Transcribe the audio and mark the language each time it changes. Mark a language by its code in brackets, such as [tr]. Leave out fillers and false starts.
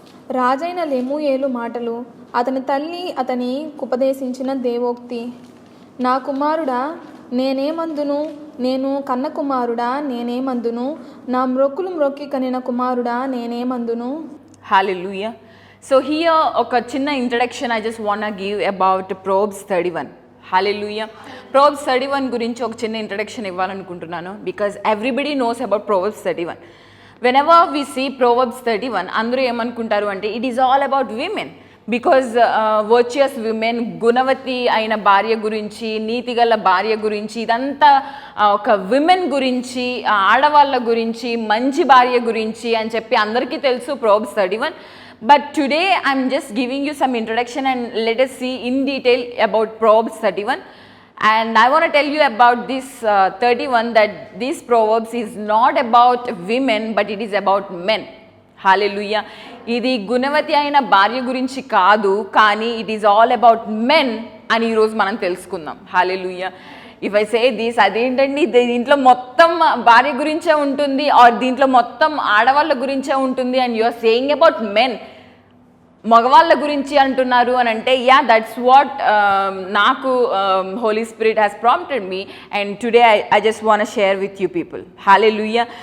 [te] రాజైన లెమూయేలు మాటలు, అతని తల్లి అతని ఉపదేశించిన దేవోక్తి. నా కుమారుడా నేనేమందును, నేను కన్న కుమారుడా నేనేమందును, నా మ్రొక్కులు మ్రొక్కి కనిన కుమారుడా నేనేమందును. Hallelujah. [en] So here [te] ఒక చిన్న introduction [en] I just wanna give about Proverbs 31. Hallelujah. [te] Proverbs 31 గురించి ఒక చిన్న ఇంట్రడక్షన్ ఇవ్వాలనుకుంటున్నాను [en] because everybody knows about Proverbs 31. Whenever we see Proverbs 31, [te] అందరూ ఏమనుకుంటారు అంటే [en] it is all about women. Because virtuous women, [te] గుణవతి అయిన భార్య గురించి, నీతిగల భార్య గురించి, ఇదంతా ఒక విమెన్ గురించి, ఆడవాళ్ళ గురించి, మంచి భార్య గురించి అని చెప్పి అందరికీ తెలుసు Proverbs 31. [en] But today I'm just giving you some introduction and let us see in detail about Proverbs 31. And I want to tell you about this 31 that this Proverbs is not about women but it is about men. Hallelujah. [te] ఇది గుణవతి అయిన భార్య గురించి కాదు, కానీ [en] it is all about men [te] అని ఈరోజు మనం తెలుసుకుందాం. Hallelujah. [en] if I say this, [te] అదేంటండి దీంట్లో మొత్తం భార్య గురించే ఉంటుంది [en] or [te] దీంట్లో మొత్తం ఆడవాళ్ళ గురించే ఉంటుంది [en] and you are saying about men, [te] మగవాళ్ళ గురించి అంటున్నారు అని అంటే, [en] Yeah that's what నాకు Holy Spirit has prompted me and today I just want share with you people. Hallelujah.